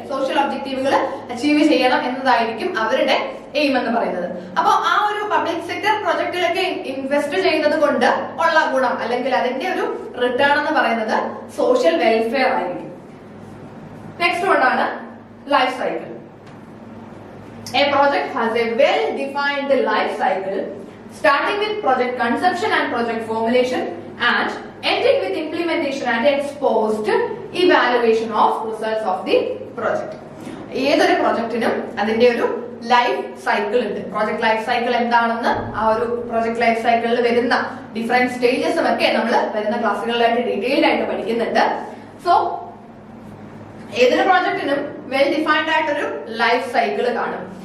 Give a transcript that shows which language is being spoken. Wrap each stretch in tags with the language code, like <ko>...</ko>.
<ml>Social ഒബ്ജക്റ്റീവുകൾ achieve ചെയ്യണം എന്നതായിരിക്കും അവരുടെ aim എന്ന് പറയുന്നത്. അപ്പൊ ആ ഒരു പബ്ലിക് സെക്ടർ പ്രൊജക്ടിലൊക്കെ ഇൻവെസ്റ്റ് ചെയ്യുന്നത് കൊണ്ട് ഉള്ള ഗുണം അല്ലെങ്കിൽ അതിന്റെ ഒരു റിട്ടേൺ എന്ന് പറയുന്നത് സോഷ്യൽ വെൽഫെയർ ആയിരിക്കും. Next വണ്ണാണ് life cycle.</ml> <en>A project has a well-defined life cycle, starting with project conception and project formulation and ending with implementation and exposed evaluation of results of the project.</en> <ml>ഏതൊരു പ്രൊജക്ടിനും അതിന്റെ ഒരു life cycle ഉണ്ട്. Project life cycle എന്താണെന്ന് ആ ഒരു project life സൈക്കിളിൽ വരുന്ന different സ്റ്റേജസും ഒക്കെ നമ്മൾ വരുന്ന ക്ലാസ്സുകളിലായിട്ട് ഡീറ്റെയിൽഡ് ആയിട്ട് പഠിക്കുന്നുണ്ട്. സോ ഏതൊരു പ്രോജക്ടിനും വെൽ ഡിഫൈൻഡ് ആയിട്ടൊരു ലൈഫ് സൈക്കിൾ കാണും.</ml>